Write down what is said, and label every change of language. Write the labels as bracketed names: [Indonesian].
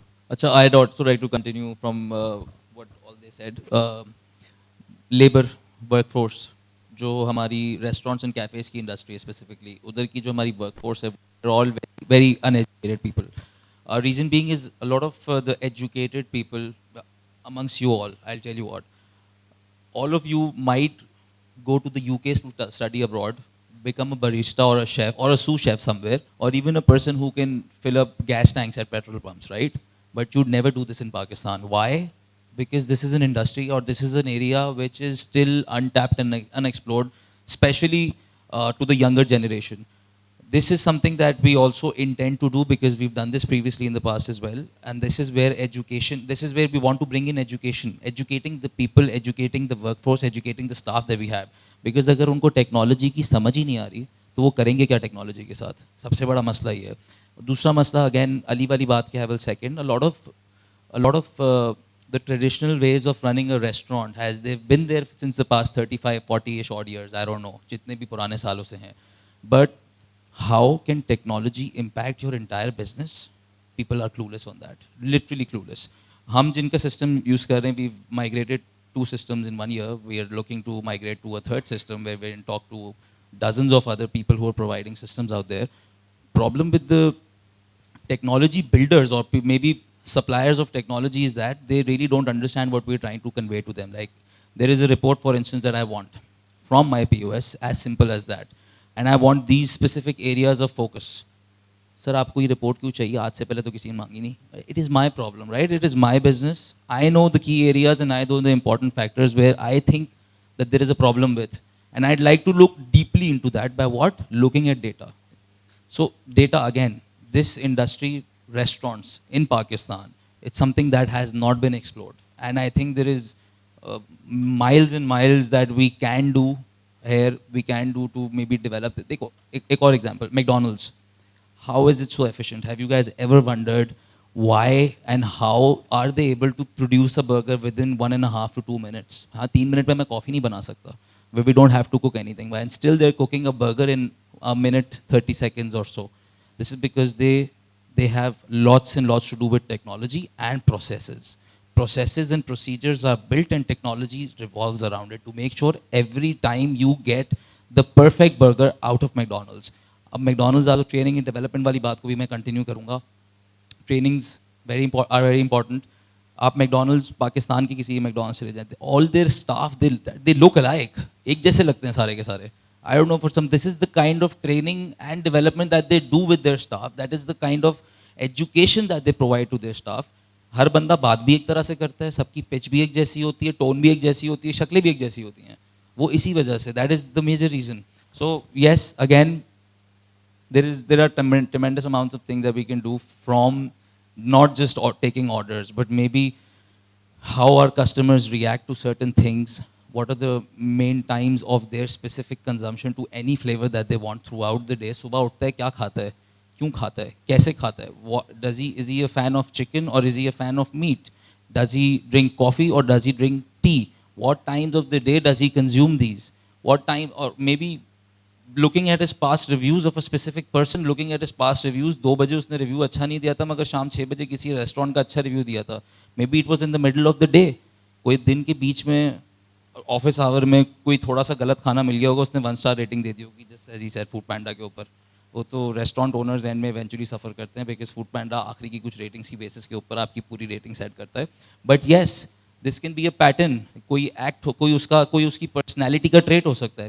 [English] अच्छा, I'd also like to continue from what all they said. [Hindi] Labour workforce जो हमारी restaurants and cafes की industry है specifically, उधर की जो हमारी वर्कफोर्स है [English] All very uneducated people. Reason being is a lot of the educated people amongst you all, I'll tell you what. all of you might go to the UK to study abroad, become a barista or a chef or a sous chef somewhere, or even a person who can fill up gas tanks at petrol pumps, right? But you'd never do this in Pakistan. Why? Because this is an industry, or this is an area which is still untapped and unexplored, especially to the younger generation. This is something that we also intend to do, because we've done this previously in the past as well. And this is where education, this is where we want to bring in education, educating the people, educating the workforce, educating the staff that we have. [Hindi] Because अगर उनको technology की समझ ही नहीं आ रही तो वो करेंगे क्या टेक्नोलॉजी के साथ? सबसे बड़ा मसला ये है. [English] दूसरा मसला, अगेन अली वाली बात के, I will second, a lot of the traditional ways of running a restaurant they've been there since the past 35, 40ish odd years, I don't know, [Hindi] जितने भी पुराने सालों से हैं. [English] But how can technology impact your entire business? People are clueless on that, literally clueless. [Hindi] हम जिनका system use कर रहे हैं, [English] we've migrated 2 systems in 1 year. We are looking to migrate to a 3rd system where we can talk to dozens of other people who are providing systems out there. Problem with the technology builders or maybe suppliers of technology is that they really don't understand what we're trying to convey to them. Like, there is a report, for instance, that I want from my POS, as simple as that. And I want these specific areas of focus. [Hindi] Sir, आपको ये report क्यों चाहिए? आज से पहले तो किसी ने मांगी नहीं. [English] It is my problem, right? It is my business. I know the key areas and I know the important factors where I think that there is a problem with. And I'd like to look deeply into that by what? Looking at data. So data, again, this industry, restaurants in Pakistan, it's something that has not been explored. And I think there is miles and miles that we can do here, we can do to maybe develop it. [Hindi] Dekho, ek aur example, [English] McDonald's. How is it so efficient? Have you guys ever wondered why and how are they able to produce a burger within 1.5 to 2 minutes? [Hindi] हाँ, 3 minute में मैं coffee नहीं बना सकता. [English] Where we don't have to cook anything, and still they're cooking a burger in a minute 30 seconds or so. This is because they have lots and lots to do with technology and processes. Processes and procedures are built and technology revolves around it to make sure every time you get the perfect burger out of McDonald's. [Hindi] अब McDonald's वालों training and development वाली बात को भी मैं continue करूँगा. [English] Trainings are very important. [Hindi] आप McDonald's Pakistan की किसी McDonald's चले जाते, [English] all their staff they look alike, [Hindi] एक जैसे लगते हैं सारे के सारे. [English] I don't know, for some, this is the kind of training and development that they do with their staff. That is the kind of education that they provide to their staff. [Hindi] हर बंदा बात भी एक तरह से करता है, सबकी pitch भी एक जैसी होती है, टोन भी एक जैसी होती है, शक्लें भी एक जैसी होती हैं. वो इसी वजह से, [English] that is the major reason. So yes, again, there are tremendous amounts of things that we can do, from not just taking orders, but maybe how our customers react to certain things. What are the main times of their specific consumption to any flavor that they want throughout the day? [Hindi] सुबह उठता है, क्या खाता है, क्यों खाता है, कैसे खाता है? [English] Is he a fan of chicken or is he a fan of meat? Does he drink coffee or does he drink tea? What times of the day does he consume these? What time, or maybe looking at his past reviews of a specific person, looking at his past reviews, [Hindi] 2 बजे उसने review अच्छा नहीं दिया था, [English] मगर शाम 6 बजे किसी restaurant का अच्छा review दिया था. Maybe it was in the middle of the day. [Hindi] कोई दिन के बीच में ऑफिस आवर में कोई थोड़ा सा गलत खाना मिल गया होगा, उसने 1 स्टार रेटिंग दे दी होगी, [English] just as he said [Hindi] food पैंडा के ऊपर. वो तो रेस्टोरेंट ओनर्स एंड में इवेंचुअली सफ़र करते हैं, बिकॉज फूड पैंडा आखिरी की कुछ रेटिंग्स की बेसिस के ऊपर आपकी पूरी रेटिंग सेट करता है. [English] But yes, this can be a pattern. [Hindi] कोई एक्ट हो, कोई उसकी पर्सनैलिटी का ट्रेट हो सकता है.